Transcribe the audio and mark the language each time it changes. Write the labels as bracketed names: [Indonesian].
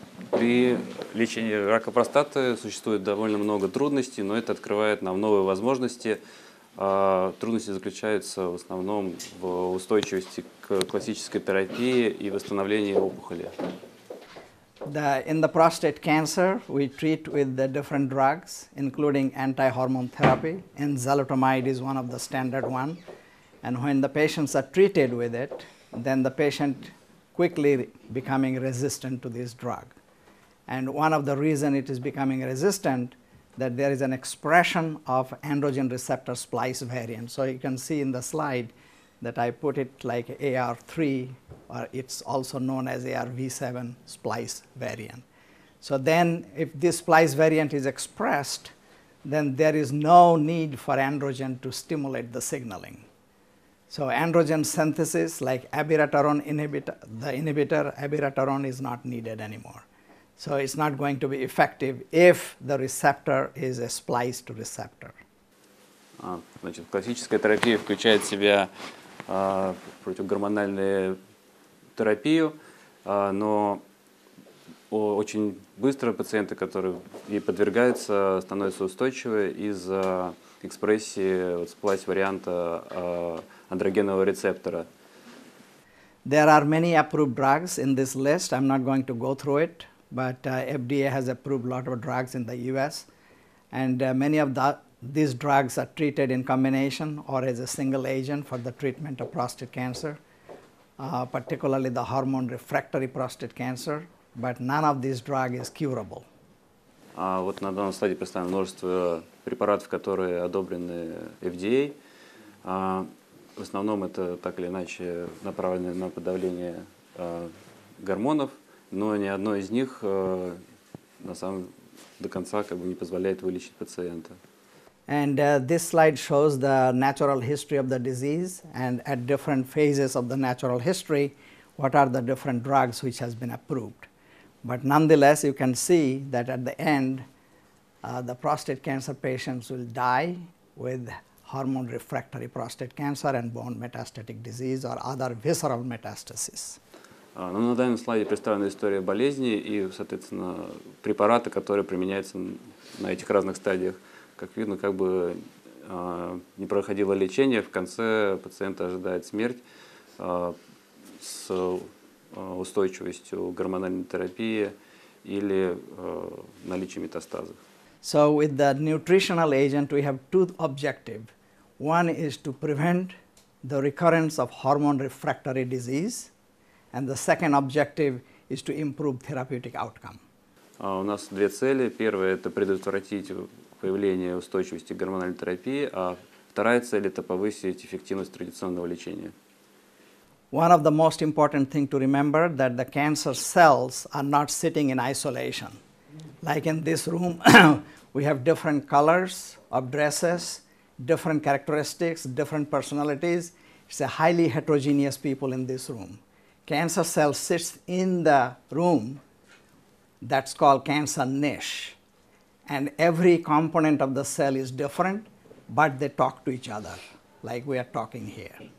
[Russian] При лечении рака простаты существует довольно много трудностей, но это открывает нам новые возможности. Трудности заключаются в основном в устойчивости к классической терапии и восстановлении опухоли. [English] In the prostate cancer, we treat with the different drugs, including anti-hormone therapy, and enzalutamide is one of the standard one. And when the patients are treated with it, then the patient quickly becoming resistant to this drug. And one of the reasons it is becoming resistant, that there is an expression of androgen receptor splice variant. So you can see in the slide that I put it like AR3, or it's also known as ARV7 splice variant. So then if this splice variant is expressed, then there is no need for androgen to stimulate the signaling. So androgen synthesis like abiraterone inhibitor, the inhibitor abiraterone is not needed anymore. So it's not going to be effective if the receptor is a spliced receptor. [Russian] Значит, классическая терапия включает в себя противогормональную терапию, но очень быстро пациенты, которые ей подвергаются, становятся устойчивы из-за экспрессии сплайс-варианта андрогенового рецептора. [English] There are many approved drugs in this list. I'm not going to go through it, but FDA has approved a lot of drugs in the US, and many of these drugs are treated in combination or as a single agent for the treatment of prostate cancer, particularly the hormone refractory prostate cancer, but none of these drugs is curable. [Russian] Вот на данном слайде представлено множество препаратов, которые одобрены FDA. В основном это так или иначе направлено на подавление гормонов, но ни одно из них до конца не позволяет вылечить пациента. [English] And this slide shows the natural history of the disease, and at different phases of the natural history, what are the different drugs which has been approved. But nonetheless, you can see that at the end, the prostate cancer patients will die with hormone refractory prostate cancer and bone metastatic disease or other visceral metastasis. [Russian] Но на данном слайде представлена история болезни и, соответственно, препараты, которые применяются на этих разных стадиях. Как видно, как бы не проходило лечение, в конце пациента ожидает смерть с устойчивостью гормональной терапии или наличием метастазов. [English] So with the nutritional agent, we have two objectives. One is to prevent the recurrence of hormone refractory disease, and the second objective is to improve therapeutic outcome. [Russian] У нас две цели. Первая – это предотвратить появление устойчивости к гормональной терапии, а вторая цель – это повысить эффективность традиционного лечения. [English] One of the most important thing to remember that the cancer cells are not sitting in isolation. Like in this room, we have different colors of dresses, different characteristics, different personalities. It's a highly heterogeneous people in this room. Cancer cell sits in the room that's called cancer niche, and every component of the cell is different, but they talk to each other like we are talking here.